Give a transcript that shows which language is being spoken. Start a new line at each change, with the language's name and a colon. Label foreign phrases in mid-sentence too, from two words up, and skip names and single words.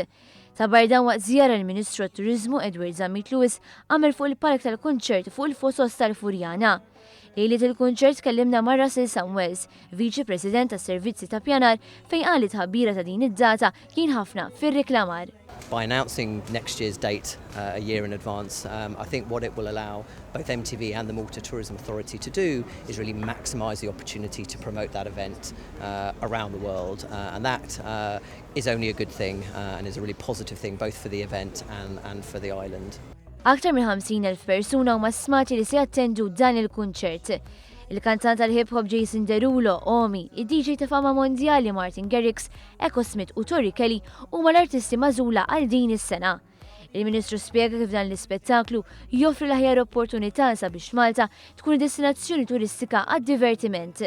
Maltese: Ta' bardan waqt żjara l-Ministru tat-Turiżmu Edward Zammit Lewis għamel fuq il-park tal-kunċert fuq il-Fosos tal-Furjana. Lejliet il-kunċert kellimna ma' Russell Samuels, Viċi President tas-Servizzi ta' Pjanar, fejn qalet ħabbira ta' din id-data kien ħafna fir-riklamar.
English: By announcing next year's date a year in advance, I think what it will allow both MTV and the Malta Tourism Authority to do is really maximise the opportunity to promote that event around the world, and that is only a good thing and is a really positive thing both for the event and for the island.
Maltese: Aktar minn 50,000 persuna huma smati li se jattendu dan il-kunċert. Il-kantant tal-hip hop Jason Derulo, Omi, id-DJ ta' fama mondjali Martin Garrix, Echo Smith u Tori Kelly huma l-artisti mażula għal din is-sena. Il-Ministru spjega kif dan l-ispettaklu joffri l-aħjar opportunità sabiex Malta tkun destinazzjoni turistika għad-divertiment.